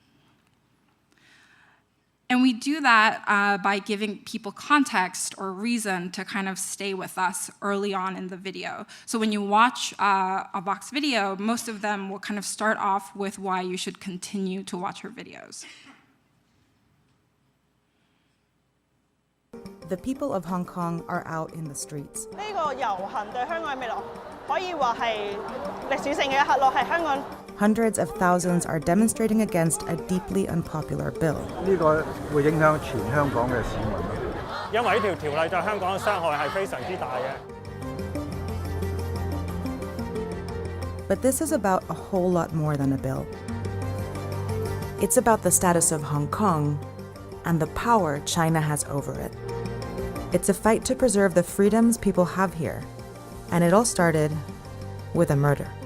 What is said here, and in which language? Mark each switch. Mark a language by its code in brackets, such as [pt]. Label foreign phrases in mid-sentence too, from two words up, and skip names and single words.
[en] And we do that by giving people context or reason to kind of stay with us early on in the video. So when you watch a VOX video, most of them will kind of start off with why you should continue to watch her videos. The people of Hong Kong are out in the streets. [yue] 呢個遊行對香港嘅未來可以話係歷史性嘅一刻咯，係香港。 [en] Hundreds of thousands are demonstrating against a deeply unpopular bill. [yue] 呢個會影響全香港嘅市民。因為呢條條例對香港嘅傷害係非常之大嘅。 [en] But this is about a whole lot more than a bill. It's about the status of Hong Kong and the power China has over it. It's a fight to preserve the freedoms people have here, and it all started with a murder.